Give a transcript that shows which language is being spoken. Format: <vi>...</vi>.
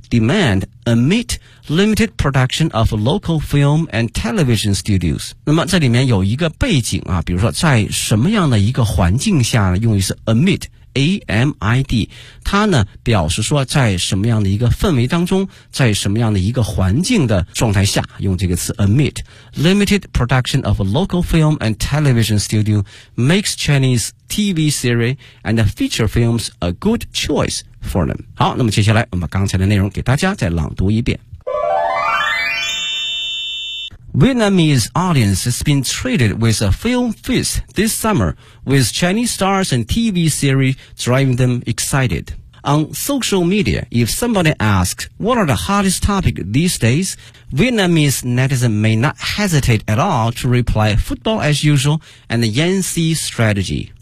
<en>Demand amid limited production of local film and television studios.</en> <zh>那么这里面有一个背景啊，比如说在什么样的一个环境下，用于是 amid, A-M-I-D, 它呢表示说在什么样的一个氛围当中，在什么样的一个环境的状态下，用这个词 amid.</zh> <en>Limited production of local film and television studio makes Chinese TV series and feature films a good choice. For them.</en> <zh>好，那么接下来我们把刚才的内容给大家再朗读一遍。</zh> <en>Vietnamese audience has been treated with a film feast this summer with Chinese stars and TV series driving them excited. On social media, if somebody asks what are the hottest topics these days, Vietnamese netizens may not hesitate at all to reply football as usual and the Yangtze strategy.</en>